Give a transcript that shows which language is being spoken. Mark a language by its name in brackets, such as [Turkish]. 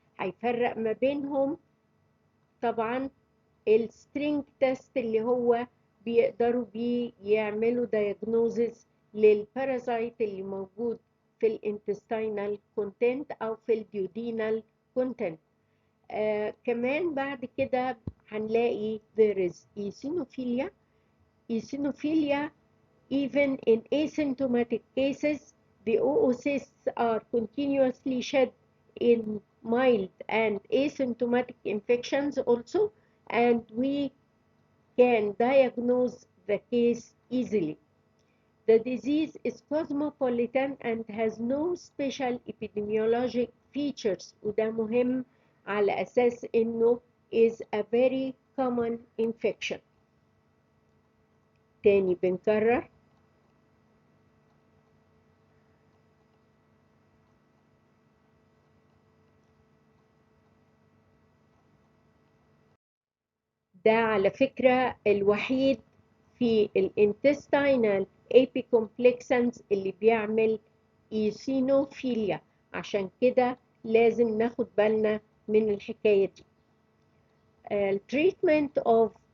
[Arabic] هيفرق ما بينهم طبعا السترينج تيست اللي هو بيقدروا بيه يعملوا diagnosis للباراسايت اللي موجود في الانتستينال كونتنت او في الديودينال كونتنت. كمان بعد كده هنلاقي [English] there is eosinophilia. Eosinophilia, even in asymptomatic cases, the oocysts are continuously shed in mild and asymptomatic infections also, and we can diagnose the case easily. The disease is cosmopolitan and has no special epidemiologic features، [Arabic] وده مهم على أساس إنه [English] is a very common infection. [Arabic] تاني بنكرر ده على فكرة الوحيد في الانتستينال ابيكومبلكسنز اللي بيعمل ايسينوفيليا، عشان كده لازم ناخد بالنا من الحكاية دي. التريتمنت of